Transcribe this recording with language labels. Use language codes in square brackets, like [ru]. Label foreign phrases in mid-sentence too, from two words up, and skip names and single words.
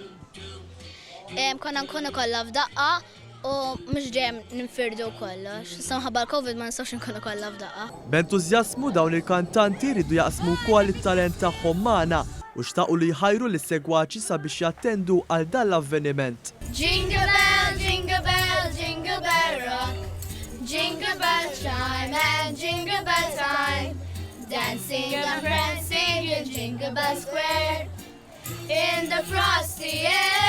[mt] Konna nkunu kollha f'daqqa u mhux ġejjem ninfirdu kollox. Issa mħabba l-Covid ma nistgħux nkunu kollha f'daqqa. B'entużjażmu dawn il-kantanti jridu jaqsmu wkoll it-talent tagħhom magħna u xtaqu li jħajru lis-segwaċi sabiex jattendu għal dan l-avveniment. [en] Jingle bell, jingle bell, jingle bell rock. Jingle bell chime and jingle bell time, dancing and prancing in Jingle Bell Square, in the frosty air.